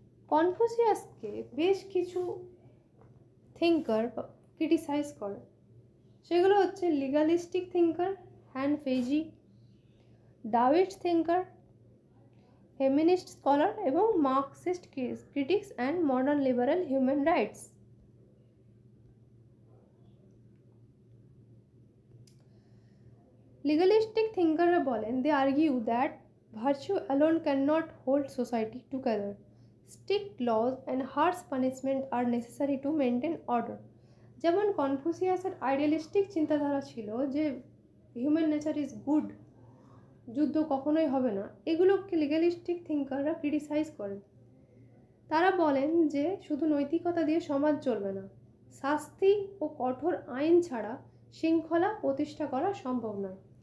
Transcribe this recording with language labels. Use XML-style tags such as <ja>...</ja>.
<bn>কনফুসিয়াসকে বেশ কিছু thinker criticise করে, সেগুলো হচ্ছে লিগালিস্টিক থিঙ্কার হ্যান ফেজি, ডাওয়িস্ট থিঙ্কার, ফেমিনিস্ট স্কলার এবং Marxist critics and modern liberal human rights. লিগালিস্টিক থিঙ্কাররা বলেন,</bn> <en>They argue that virtue alone cannot hold society together. Strict laws and harsh punishment are necessary to maintain order.</en> <bn>যেমন কনফুসিয়াসের idealistic চিন্তাধারা ছিল যে</bn> <en>human nature is good,</en> <bn>যুদ্ধ কখনোই হবে না, এগুলোকে লিগালিস্টিক থিঙ্কাররা ক্রিটিসাইজ করেন। তারা বলেন যে শুধু নৈতিকতা দিয়ে সমাজ চলবে না, শাস্তি ও কঠোর আইন ছাড়া শৃঙ্খলা প্রতিষ্ঠা করা সম্ভব নয়।</bn>